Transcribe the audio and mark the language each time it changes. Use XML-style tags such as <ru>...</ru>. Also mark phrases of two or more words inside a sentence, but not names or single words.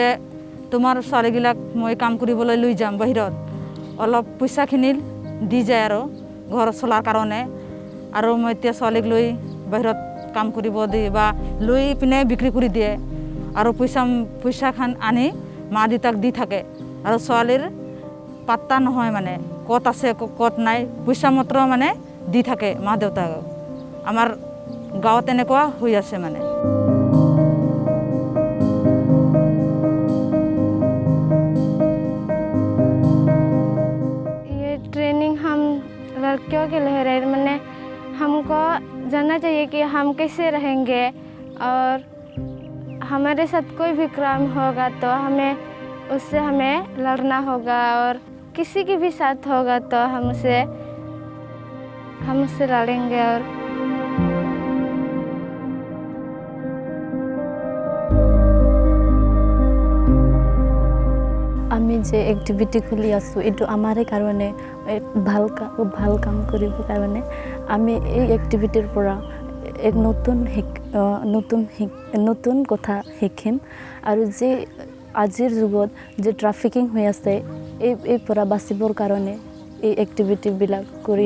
<as>তোমাৰ ছোৱালীবিলাক মই কাম কৰিবলৈ লৈ যাম বাহিৰত অলপ পইচাখিনি দি যায় আৰু ঘৰ চলাৰ কাৰণে আৰু মই এতিয়া ছোৱালীক লৈ বাহিৰত কাম কৰিব দি বা লৈ পিনে বিক্ৰী কৰি দিয়ে আৰু পইচাখন আনি মা দেউতাক দি থাকে আৰু ছোৱালীৰ পাত্তা নহয় মানে ক'ত আছে ক'ত নাই পইচা মাত্ৰ মানে দি থাকে মা দেউতাক আমাৰ গাঁৱত এনেকুৱা হৈ আছে মানে</as> <hi>लड़कियों के लिए है मैंने हमको जानना चाहिए कि हम कैसे रहेंगे और हमारे साथ कोई भी क्राइम होगा तो हमें लड़ना होगा और किसी के भी साथ होगा तो हम उससे लड़ेंगे और</hi> <as>আমি যে এক্টিভিটি খুলি আছোঁ এইটো আমাৰে কাৰণে ভাল কাম কৰিবৰ কাৰণে আমি এই এক্টিভিটিৰ পৰা এক নতুন কথা শিকিম আৰু যে আজিৰ যুগত যে ট্ৰাফিকিং হৈ আছে এই পৰা বাচিবৰ কাৰণে এই এক্টিভিটিবিলাক কৰি</as>